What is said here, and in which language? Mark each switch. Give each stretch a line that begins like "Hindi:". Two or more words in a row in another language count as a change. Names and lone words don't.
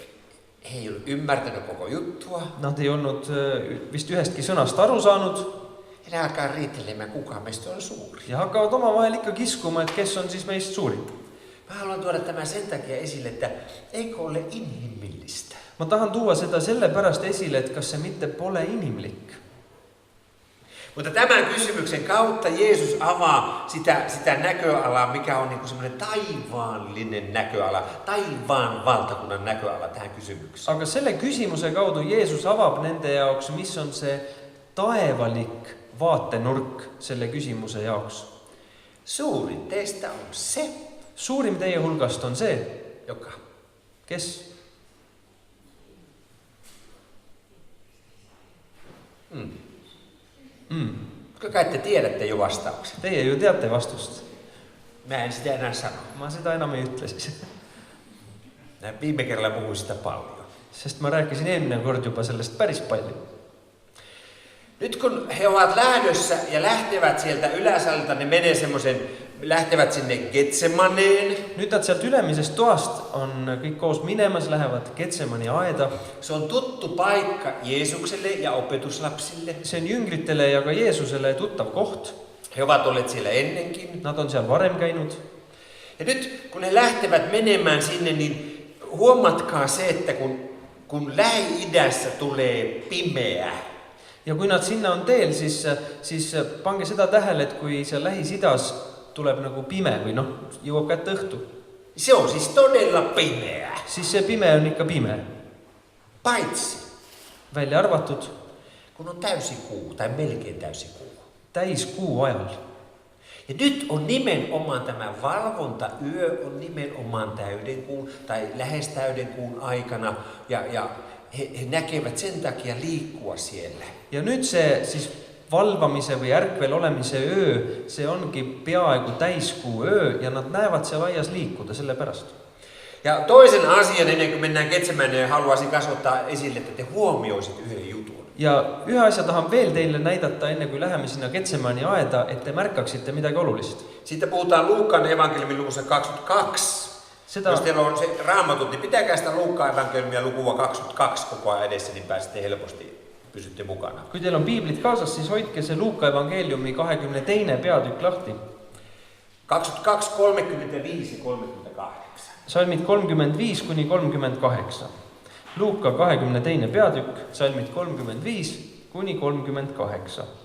Finnish: Niin He ei ollut ymmärtänyt koko juttua.
Estonian: Nad ei olnud vist ühestki sõnast aru saanud
Finnish: Ja ne alkaa riitelemään, kuka meistä on suuri.
Estonian: ja hakkavad omavahel ikka kiskuma, et kes on siis meist suurim.
Finnish: Mä haluan tuoda tämän sen takia esille, että eikö ole inhimillistä?
Estonian: Ma tahan tuua seda sellepärast esile, et kas se mitte pole inimlik.
Finnish: Mutta tämän kysymyksen kautta Jeesus avaa sitä näköalaa, mikä on niin kuin semmoinen taivaallinen näköala, taivaan valtakunnan näköala tähän kysymykseen.
Estonian: Aga selle küsimuse kaudu Jeesus avab nende jaoks, mis on see taevalik vaatenurk selle küsimuse jaoks.
Finnish: Suurin teistä on se,
Estonian: Suurim teie hulgast on see,
Finnish: joka
Estonian: kes?
Finnish: Kai te tiedätte jo vastauksen.
Estonian: Teie ju teate vastust.
Finnish: Mä en sitä enää sano.
Estonian: Ma seda enam ei ütle siis.
Finnish: Mä viime kerralla puhuin sitä paljon.
Estonian: Sest ma rääkisin eelmine kord juba sellest päris palju.
Finnish: Nyt kun he ovat lähdössä ja lähtevät sieltä yläsalta, ne menee lähtevät sinne Getsemaneen.
Estonian: Nüüd nad sealt ülemisest toast on kõik koos minemas, lähevad Getsemani aeda.
Finnish: Se on tuttu paikka Jeesukselle ja opetuslapsille.
Estonian: See on jüngritele ja ka Jeesusele tuttav koht.
Finnish: He ovat olleet siellä ennenkin.
Estonian: Nad on seal varem käinud.
Finnish: Ja nyt kun he lähtevät menemään sinne, niin huomatkaa se, että kun Lähi-idässä tulee pimeä,
Estonian: Ja kui nad sinna on teel, siis pange seda tähele, et kui seal Lähis-Idas tuleb nagu pime või jõuab kätte õhtu,
Finnish: se on siis todella pimeä.
Estonian: siis see pime on ikka pime.
Finnish: Paitsi
Estonian: Välja arvatud
Finnish: kun on täysikuu tai melkein täysikuu.
Estonian: täiskuu ajal.
Finnish: Ja nyt on nimenomaan tämä valvontayö on nimenomaan täydenkuun tai lähes täydenkuun aikana ja he näkevät sen takia liikkua siellä.
Estonian: Ja nüüd see siis valvamise või ärkvel olemise öö, see ongi peaaegu täiskuu öö ja nad näevad seal aias liikuda selle pärast.
Finnish: Ja toisen asian, ennen kuin mennään Getsemaneen, haluaisin kasvattaa esille, että te huomioisit yhden jutun.
Estonian: Ja ühe asja tahan veel teille näidata, enne kui läheme sinna Getsemani aeda, et te märkaksitte midagi olulist.
Finnish: Siitä puhutaan Luukkaan evankeliumin luvussa 22. Jos teillä on se raamatut, niin pitäkää sitä Luukkaan evankeliumia lukua 22 koko ajan edessä, niin pääsette helposti, pysytte mukana.
Estonian: Kui teil on piiblit kaasas, siis hoidke see Luuka evangeeliumi 22. peatükk lahti. 22, 35 ja 38. Salmid 35 kuni 38. Luuka 22. peatükk, salmid 35 kuni 38.